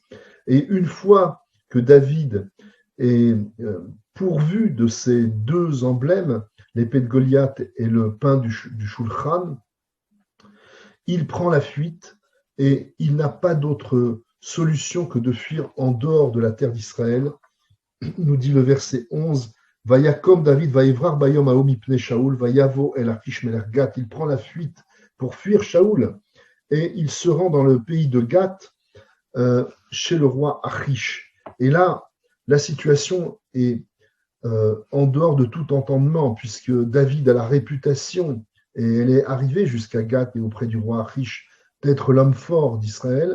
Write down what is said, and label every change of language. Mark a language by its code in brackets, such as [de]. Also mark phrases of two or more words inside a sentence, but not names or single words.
[fr] Et une fois que David est pourvu de ces deux emblèmes, l'épée de Goliath et le pain du Shulchan, il prend la fuite et il n'a pas d'autre solution que de fuir en dehors de la terre d'Israël. Nous dit le verset 11, [he] ויקם דוד ויברח ביום ההוא מפני שאול ויבא אל אכיש מלך גת. [fr] Il prend la fuite pour fuir Shaoul et il se rend dans le pays de Gath chez le roi Achish. Et là, la situation est en dehors de tout entendement, puisque David a la réputation, et elle est arrivée jusqu'à Gath et auprès du roi Achish, d'être l'homme fort d'Israël.